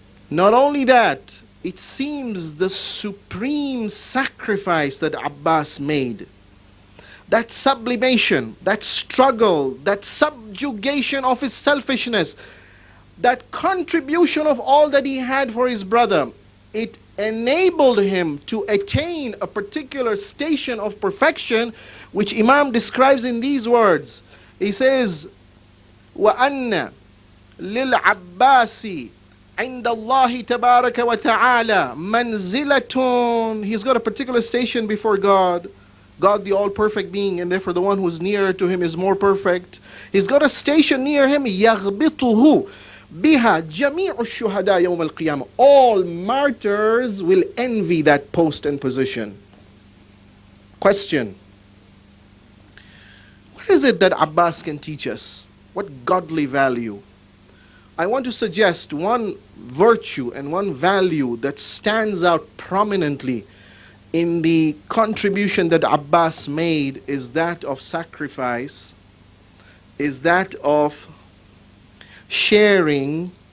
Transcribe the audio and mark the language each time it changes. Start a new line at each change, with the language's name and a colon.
English: Not only that, it seems the supreme sacrifice that Abbas made, that sublimation, that struggle, that subjugation of his selfishness, that contribution of all that he had for his brother, it enabled him to attain a particular station of perfection, which Imam describes in these words. He says,
Arabic: وَأَنَّ لِلْعَبَّاسِ عند الله تبارك وتعالى منزلة.
English: He's got a particular station before God. God the all-perfect being, and therefore the one who's nearer to him is more perfect. He's got a station near him.
Arabic: يغبطه بها جميع الشهداء يوم القيامة.
English: All martyrs will envy that post and position. Question: what is it that Abbas can teach us? What godly value? I want to suggest one virtue and one value that stands out prominently in the contribution that Abbas made is that of sacrifice, is that of sharing,